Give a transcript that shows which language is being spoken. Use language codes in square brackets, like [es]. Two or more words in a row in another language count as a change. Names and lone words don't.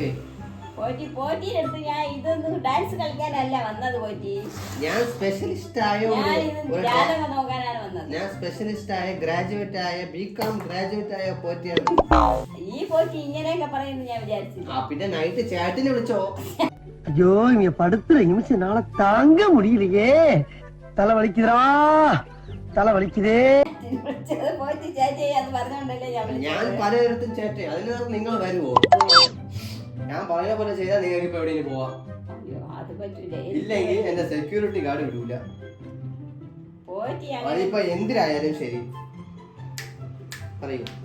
[ml] പോറ്റിയുടെ അടുത്ത് ഞാൻ ഇതൊന്നും ഡാൻസ് കളിക്കാനല്ല വന്നത് പോറ്റി. ഞാൻ സ്പെഷ്യലിസ്റ്റ് ആയ ഞാൻ ഇത് ജാതകം നോക്കാനാണ് വന്നത്. ഞാൻ സ്പെഷ്യലിസ്റ്റ് ആയ ഗ്രാജുവേറ്റ് ആയ [en] B.Com graduate [ml] ആയ പോറ്റിയാണ്. ഈ പോറ്റി ഇങ്ങനെയൊക്കെ പറയുന്നത് ഞാൻ വിചാരിച്ചില്ല. പിന്നെ നൈറ്റ് ചാറ്റിന് വിളിച്ചോ? [ta] ஐயோ இங்க படுத்துற நிமிஷம் நாள தாங்க முடியலையே தலை வலிக்குதுடா தலை வலிக்குதே [ml] പോറ്റി ചാറ്റ് ചെയ്യാന്ന് പറഞ്ഞോണ്ടല്ലേ ഞാൻ പലയിടത്തും ചാറ്റ് അതിനകത്ത് നിങ്ങൾ വരുവോ? ഞാൻ പറയുന്ന പോലെ ചെയ്താൽ നിങ്ങൾക്ക് ഇപ്പൊ എവിടെയെങ്കിലും പോവാം. അത് പറ്റൂല. ഇല്ലെങ്കിൽ എന്റെ [en] security guard [ml] വിടൂല. പോറ്റി അതിപ്പോ എന്തിനായാലും ശരി പറയൂ.